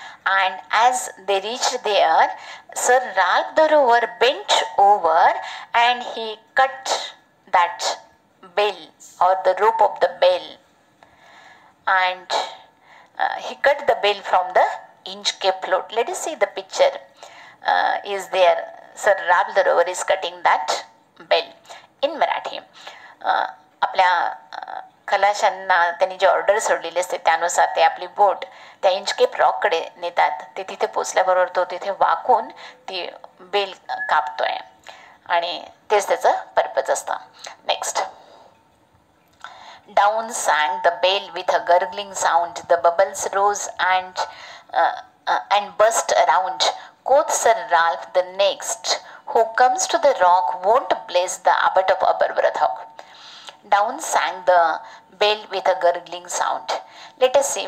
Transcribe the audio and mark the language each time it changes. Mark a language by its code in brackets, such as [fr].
[en] And as they reached there, Sir Ralph the rower bent over and he cut that bell or the rope of the bell, and he cut the bell from the Inchcape float. Let us see the picture is there. Sir Ralph the rower is cutting that bell. In Marathi, [mr] आपल्या खलाशांना त्यांनी जे order सोडलेले असते त्यानुसार ते आपली बोट त्या इंचकेप रॉककडे नेतात. ते तिथे पोचल्याबरोबर तो तिथे वाकून ती बेल कापतोय आणि तेच त्याचं पर्पज असतं. Next. [en] Down sang the bell with a gurgling sound. The bubbles rose and burst around. Quoth Sir Ralph, the next who comes to the rock won't bless the abbot of Aberbrothock. Down sang the bell with a gurgling sound. Let us see.